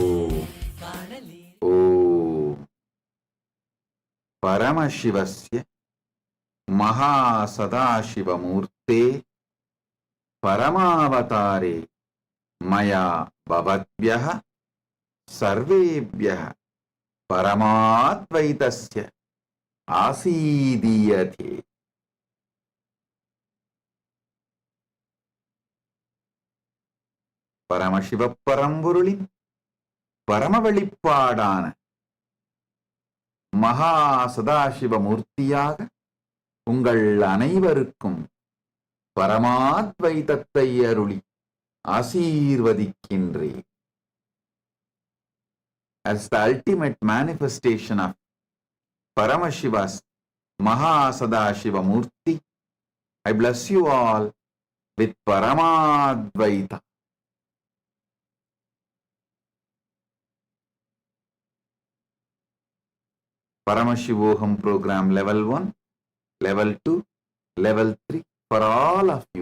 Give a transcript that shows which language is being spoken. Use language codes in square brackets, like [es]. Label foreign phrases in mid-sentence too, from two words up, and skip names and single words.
[sa] परमशिवस्य महासदाशिवमूर्ते परमावतारे मया भवद्भ्यः सर्वेभ्यः परमाद्वैतस्य आसीदीयते. [ta] பரமசிவப்பரம்பொருளின் பரம வெளிப்பாடான மகா சதாசிவமூர்த்தியாக உங்கள் அனைவருக்கும் பரமாத்வைதத்தை அருளி ஆசீர்வதிக்கின்றேன். [en] As the ultimate manifestation of Paramashiva's Maha Sadashiva Murti, I bless you all with Paramadvaita. Paramashivoham program level 1, level 2, level 3 for all of you.